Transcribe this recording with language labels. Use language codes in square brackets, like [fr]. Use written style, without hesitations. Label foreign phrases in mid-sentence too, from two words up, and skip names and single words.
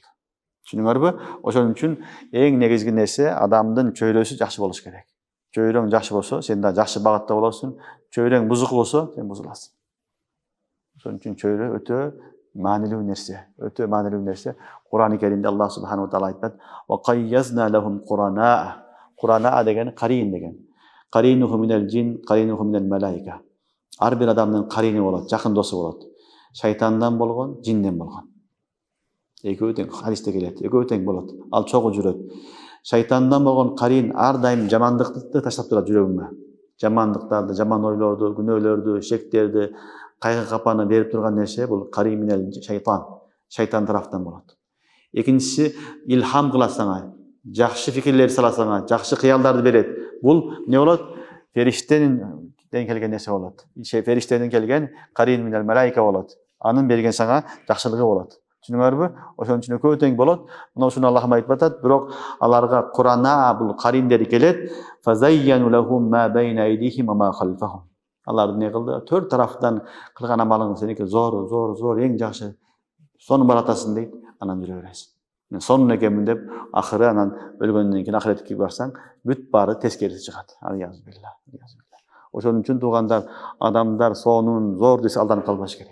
[ky] Түшүнүңөрбү? Ошон үчүн эң негизги нерсе адамдын чөйрөсү жакшы болуш керек. Чөйрөң жакшы болсо, сен да жакшы багытта болосуң. Чөйрөң бузук болсо, сен бузуласың. Ошон үчүн чөйрө өтө маанилүү нерсе. Өтө маанилүү нерсе. Кур'ан-ы Керимде Аллах [ar] سبحانه وتعالى [ky] айтат: [ar] "وقيضنا لهم قرناء." [ky] Qurana деген карин деген. [ar] قرينه من الجن، قرينه من الملائكة. [ky] Ар бир адамдын карини болот, жакын досу болот. Шайтандан болгон, жинден болгон. Экөө тең, хадисте келет. Экөө тең болот. Ал чогуу жүрөт. Шайтандан болгон карин ар дайым жамандыкты таштап турат жүрөгүңө. Жамандыктарды, жаман ойлорду, күнөөлөрдү, шектерди, кайгы капаны берип турган нерсе бул [ar] قرين من الشيطان. [ky] Шайтан тараптан болот. Экинчиси, илхам кылат сага, жакшы фикирлер салат сага, жакшы кыялдарды берет. Бул эмне болот? Фериштеден келген нерсе болот. Фериштеден келген [ar] قرين من الملائكة [ky] болот. Анын берген сага жакшылыгы болот. Түшүнүңөрбү? Ошон үчүн экөө тең болот. Мына ушуну Аллах айтып атат, бирок аларга Кур'ана бул кариндери келет. [ar] فزينوا لهم ما بين أيديهم وما خلفهم. [ky] Алар эмне кылды? Төрт тараптан кылган амалың сеники зор, эң жакшы. Сону баратасың дейт, анан жүрө бересиң. Мен сонун экенмин деп, ахыры анан өлгөндөн кийин ахиретке барсаң, бүт баары тескериси чыгат. [ar] العياذ بالله. [ky] Ошон үчүн туугандар, адамдар сонун зор десе алданып калбаш керек.